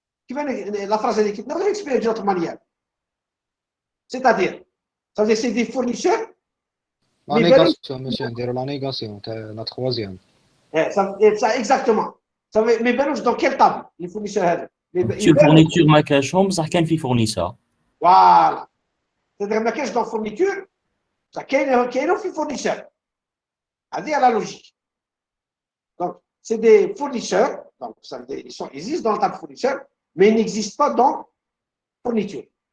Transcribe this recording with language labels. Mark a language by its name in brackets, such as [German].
[French] La phrase est écrite, on va l'expliquer d'une autre manière. C'est-à-dire, ça veut dire c'est des fournisseurs. La négation, monsieur, on dirait la négation, la troisième. Ça, exactement. Ça veut, mais dans quelle table les fournisseurs? [Arabic] Monsieur fourniture ما كاشهم بصح كان في fournisseur. [French] Voilà. C'est-à-dire ما كاينش dans fourniture, ça كاينه في fournisseur. هذه la logique. Donc, c'est des fournisseurs, donc ils existent dans le table fournisseur, mais ils n'existent pas dans fourniture.